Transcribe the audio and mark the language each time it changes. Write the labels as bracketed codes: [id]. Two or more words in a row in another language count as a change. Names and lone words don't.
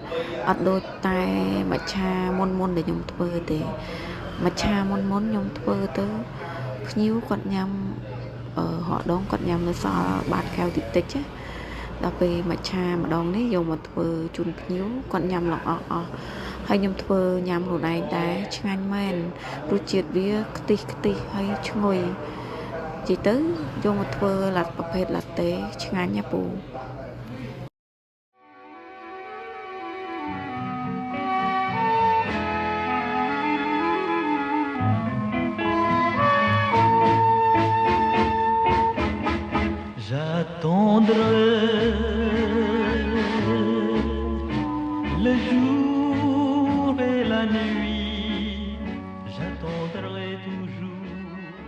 [km] អត់ដូចតែម្ចាស់មុនដែលខ្ញុំធ្វើទេម្ចាស់មុនខ្ញុំធ្វើទៅភ្ញៀវគាត់ញ៉ាំហកដងគាត់ញ៉ាំនៅសល់បាតកែវតិចណាដល់ពេលម្ចាស់ម្ដងនេះយកមកធ្វើជូនភ្ញៀវគាត់ញ៉ាំឡើងអស់ហើយខ្ញុំធ្វើញ៉ាំខ្លួនឯងដែរឆ្ងាញ់មែនរសជាតិវាខ្ទិះហើយឈ្ងុយជីទៅយកមកធ្វើប្រភេទឡាតេឆ្ងាញ់ណាពូ [fr] J'attendrai le jour et la nuit, j'attendrai toujours